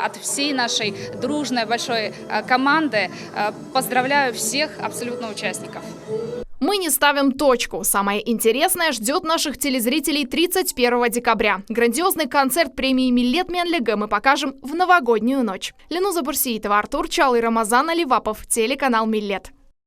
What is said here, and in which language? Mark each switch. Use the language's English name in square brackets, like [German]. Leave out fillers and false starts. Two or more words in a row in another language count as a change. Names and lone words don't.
[Russian] От всей нашей дружной большой команды поздравляю всех абсолютно участников. Мы не ставим точку. Самое интересное ждет наших телезрителей 31 декабря. Грандиозный концерт премии «Милет Менлига» мы покажем в новогоднюю ночь. Ленуза Бурсиитова, Артур Чал и Рамазан Аливапов, телеканал «Милет».